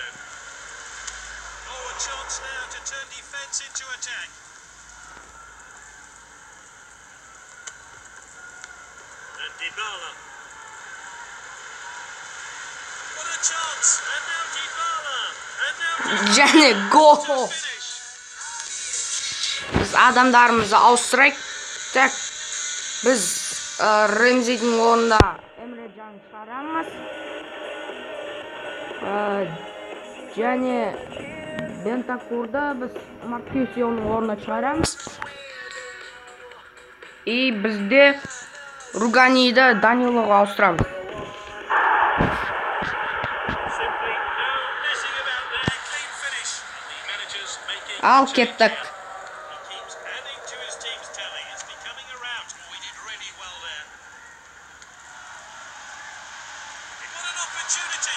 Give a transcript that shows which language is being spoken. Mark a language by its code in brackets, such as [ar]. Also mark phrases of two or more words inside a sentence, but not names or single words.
[en] Oh, a chance now to turn defence into attack. And Dybala. What a chance! And now Dybala. And now [kk] Және гол. [en] to finish. [kk] Біз адамдарымызды ауыстырайық. Так, біз Ремзидің орнында Эмре Can шығарамыз. Және Бентакурды біз Маркюсионың орнына шығарамыз. И бізде Руганиді Данилоға ауыстырамыз. [en] Simply no messing about there. Clean finish. And the manager's making [kk] Ал [en] a change [kk] кеттік. [en] here. He keeps adding to his team's tally. It's becoming around. Oh, he did really well there. What an opportunity.